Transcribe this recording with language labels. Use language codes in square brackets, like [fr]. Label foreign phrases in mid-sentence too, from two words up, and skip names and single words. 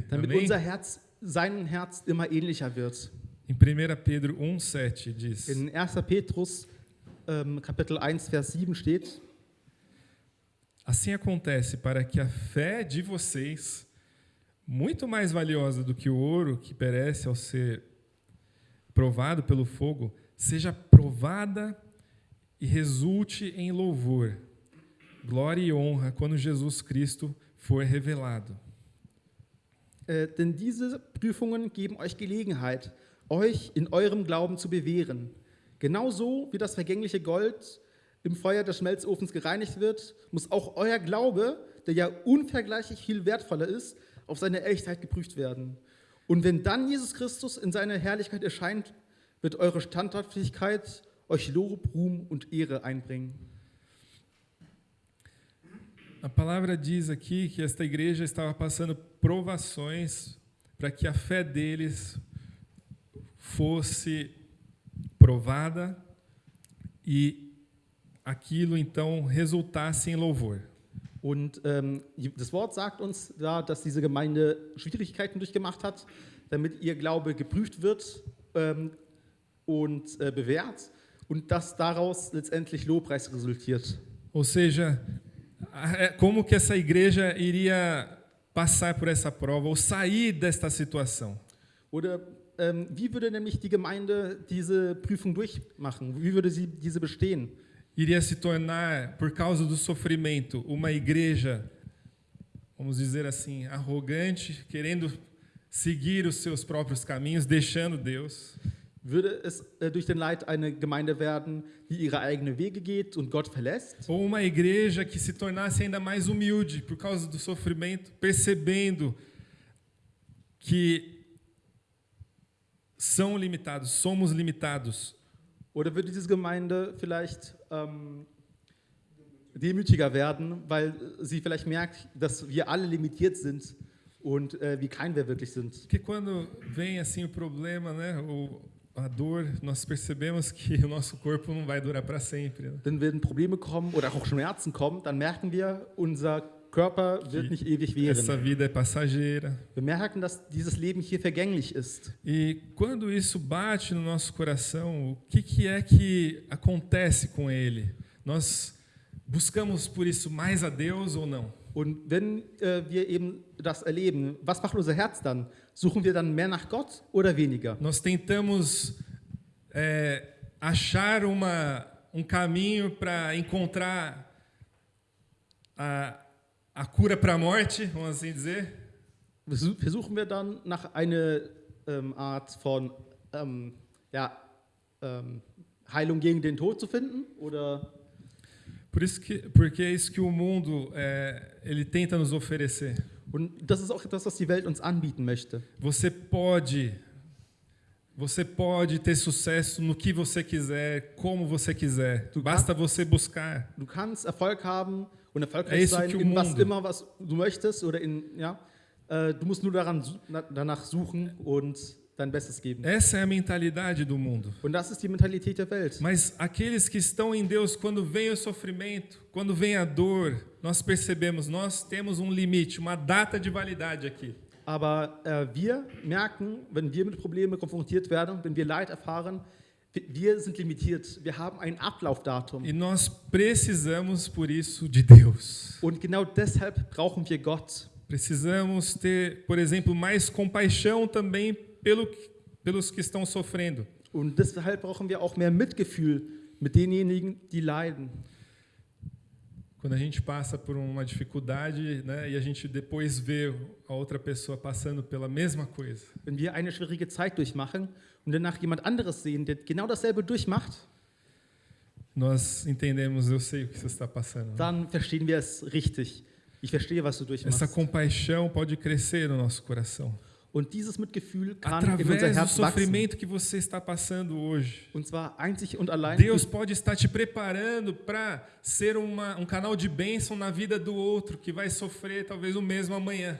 [de] damit [pt] Amém? [de] unser Herz seinem Herz immer ähnlicher wird. [pt] Em 1 Pedro 1,7 diz: [de] In 1. Petrus Kapitel 1, Vers 7 steht: [pt] Assim acontece para que a fé de vocês, muito mais valiosa do que o ouro que perece ao ser provado pelo fogo, seja provada e resulte em louvor, glória e honra quando Jesus Cristo for revelado. [de] Denn diese Prüfungen geben euch Gelegenheit, euch in eurem Glauben zu bewähren. Genauso wie das vergängliche Gold im Feuer des Schmelzofens gereinigt wird, muss auch euer Glaube, der ja unvergleichlich viel wertvoller ist, auf seine Echtheit geprüft werden. Und wenn dann Jesus Christus in seiner Herrlichkeit erscheint, wird eure Standhaftigkeit euch Lob, Ruhm und Ehre einbringen. [pt] A palavra diz aqui que esta igreja estava passando provações para que a fé deles fosse provada e aquilo então resultasse em louvor. [de] Und das Wort sagt uns da, dass diese Gemeinde Schwierigkeiten durchgemacht hat, damit ihr Glaube geprüft wird und bewährt und dass daraus letztendlich Lobpreis resultiert. [pt] Ou seja, como que essa igreja iria passar por essa prova ou sair desta situação? [de] Oder wie würde nämlich die Gemeinde diese Prüfung durchmachen? Wie würde sie diese bestehen? [pt] Iria se tornar, por causa do sofrimento, uma igreja, vamos dizer assim, arrogante, querendo seguir os seus próprios caminhos, deixando Deus? [de] Würde es durch den Leid eine Gemeinde werden, die ihre eigenen Wege geht und Gott verlässt? [pt] Ou uma igreja que se tornasse ainda mais humilde por causa do sofrimento, percebendo que são limitados, somos limitados. [de] Oder würde diese Gemeinde vielleicht demütiger werden, weil sie vielleicht merkt, dass wir alle limitiert sind und wie klein wir wirklich sind? [pt] Porque quando vem assim o problema, né, a dor, nós percebemos que o nosso corpo não vai durar para sempre. Né? [de] Dann werden Probleme kommen oder auch Schmerzen kommen, dann merken wir, unser Körper wird nicht ewig [pt] Essa [de] währen. [pt] vida é passageira. [de] Wir merken, dass dieses Leben hier vergänglich ist. [pt] E quando isso bate no nosso coração, o que é que acontece com ele? Nós buscamos por isso mais a Deus ou não? [de] Und wenn wir eben das erleben, was macht unser Herz dann? Suchen wir dann mehr nach Gott oder weniger? [pt] Nós tentamos achar caminho para encontrar a cura para a morte, vamos assim dizer? [de] Versuchen wir dann nach einer Art von Heilung gegen den Tod zu finden? Oder? [pt] Porque é isso que o mundo ele tenta nos oferecer. [de] Und das ist auch etwas, was die Welt uns anbieten möchte. [pt] Você pode ter sucesso no que você quiser, como você quiser. Basta você buscar. [de] Du kannst Erfolg haben und erfolgreich [pt] É isso [de] sein [pt] que o [de] in was [pt] mundo- [de] immer, was du möchtest. Oder du musst nur danach suchen und dein Bestes geben. [pt] Essa é a mentalidade do mundo. [de] Und das ist die Mentalität der Welt. [pt] Mas aqueles que estão em Deus, quando vem o sofrimento, quando vem a dor, nós percebemos, nós temos um limite, uma data de validade aqui. [de] Aber wir merken, wenn wir mit Problemen konfrontiert werden, wenn wir Leid erfahren, wir sind limitiert. Wir haben ein Ablaufdatum. [pt] E nós precisamos, por isso, de Deus. [de] Und genau deshalb brauchen wir Gott. [pt] Precisamos ter, por exemplo, mais compaixão também pelos que estão sofrendo. [de] Und deshalb brauchen wir auch mehr Mitgefühl mit denjenigen, die leiden. [pt] Quando a gente passa por uma dificuldade, né, e a gente depois vê a outra pessoa passando pela mesma coisa. [de] Wenn wir eine schwierige Zeit durchmachen und danach jemand anderes sehen, der genau dasselbe durchmacht, [pt] nós entendemos, eu sei o que você está passando. [de] dann verstehen wir es richtig. Ich verstehe, was du [pt] Essa [de] durchmachst. [pt] compaixão pode crescer no nosso coração. [de] Und dieses Mitgefühl kann in unser [pt] Através do [de] Herz wachsen. [pt] sofrimento que você está passando hoje. [de] Und zwar einzig und allein. [pt] Deus pode estar te preparando para ser um canal de bênção na vida do outro que vai sofrer talvez o mesmo amanhã.